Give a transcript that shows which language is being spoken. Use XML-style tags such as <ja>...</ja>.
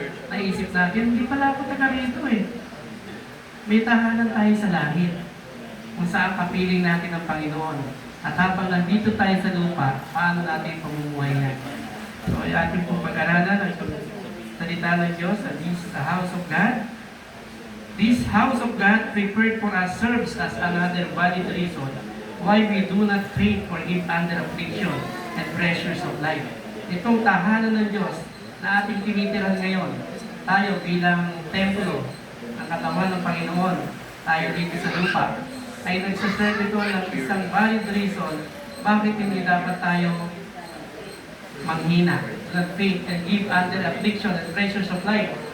<tl>Naisip natin, hindi pala ako taga rito eh. May tahanan tayo sa langit, kung saan kapiling natin ang Panginoon. At habang nandito tayo sa lupa, paano natin pamumuhay na? So, ay ating pong pag-aralan ang salita ng Diyos sa house of God.</tl> <en>This house of God prepared for us serves as another valid reason why we do not faint for Him under affliction and pressures of life.</en> <tl>Itong tahanan ng Diyos na ating tinitiran ngayon, tayo bilang templo, ang katawan ng Panginoon, tayo dito sa lupa, ay nagsaserve ito ng isang valid reason bakit hindi dapat tayo manghina,</tl> <en>not faint and give under affliction and pressures of life.</en>